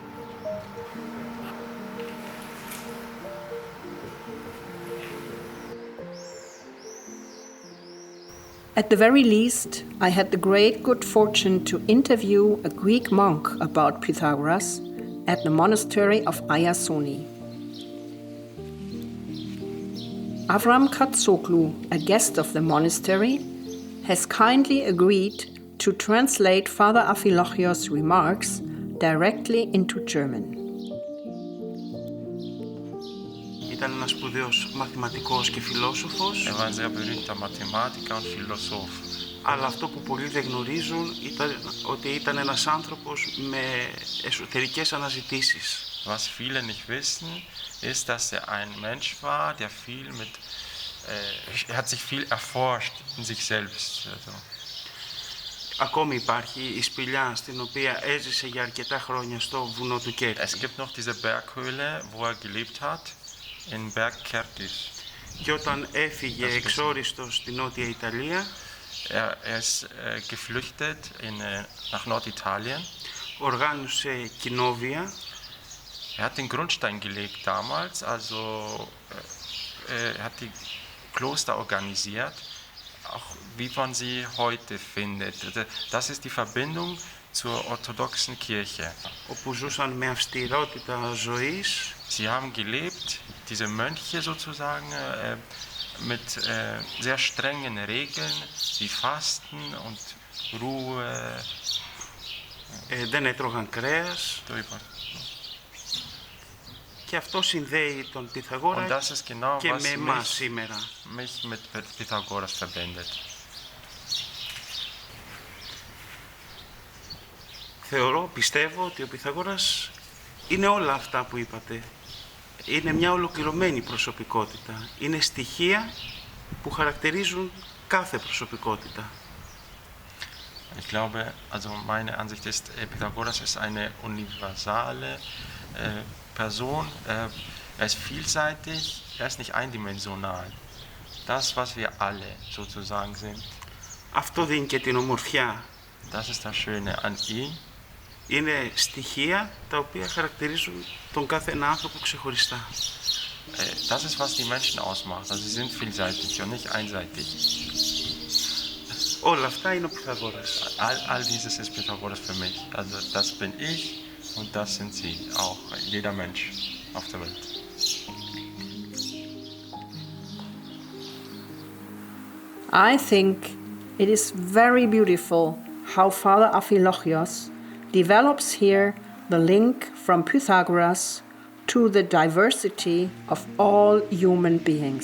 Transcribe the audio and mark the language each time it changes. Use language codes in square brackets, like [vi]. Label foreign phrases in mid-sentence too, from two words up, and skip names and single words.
[en] At the very least, I had the great good fortune to interview a Greek monk about Pythagoras at the monastery of Ayasoni. Avram Katsoglu, a guest of the monastery, has kindly agreed to translate Father Afilochios' remarks directly into German. [el] Ήταν ένας σπουδαίος μαθηματικός και φιλόσοφος. [de] Er war ein sehr berühmter Mathematiker und Philosoph. [el] Αλλά αυτό που πολλοί δεν γνωρίζουν ήταν ότι ήταν ένας άνθρωπος με εσωτερικές αναζητήσεις. [de] Was viele nicht wissen, ist, dass er ein Mensch war, der er hat sich viel erforscht in sich selbst. Also. [el] Ακόμη υπάρχει η σπηλιά στην οποία έζησε για αρκετά χρόνια στο βουνό του Κέρκης. [de] Es gibt noch diese Berghöhle, wo er gelebt hat, in Berg Kertis. [el] Και όταν έφυγε εξόριστος στη Νότια Ιταλία, [de] Er ist geflüchtet nach Norditalien. [el] Οργάνωσε κοινόβια. [de] Er hat den Grundstein gelegt damals, also er hat die Kloster organisiert, auch wie man sie heute findet. Das ist die Verbindung zur orthodoxen Kirche. [el] Όπου ζούσαν με αυστηρότητα ζωής. [de] Sie haben gelebt, diese Mönche sozusagen, mit sehr strengen Regeln, wie Fasten und Ruhe. [el] Δεν έτρωγαν κρέας. Και αυτό συνδέει τον Pythagoras genau, και με εμάς σήμερα. [de] Mich mit Pythagoras verbindet. [el] Πιστεύω ότι ο Pythagoras είναι όλα αυτά που είπατε. Είναι μια ολοκληρωμένη προσωπικότητα. Είναι στοιχεία που χαρακτηρίζουν κάθε προσωπικότητα. [de] Ich glaube, also meine Ansicht ist, Pythagoras ist eine universale Person. Er ist vielseitig, er ist nicht eindimensional. Das, was wir alle sozusagen sind. [el] Αυτό δίνει και την ομορφιά. [de] Das ist das Schöne an ihm. [el] Είναι στοιχεία τα οποία χαρακτηρίζουν τον κάθε ένα άνθρωπο ξεχωριστά. [de] Das ist, was die Menschen ausmacht. Also sie sind vielseitig und nicht einseitig. [el] Όλα αυτά είναι ο Pythagoras. [de] All dieses ist Pythagoras für mich. Also das bin ich und das sind sie, auch jeder Mensch auf der Welt. [en] I think it is very beautiful how Father Afilochios develops here the link from Pythagoras to the diversity of all human beings.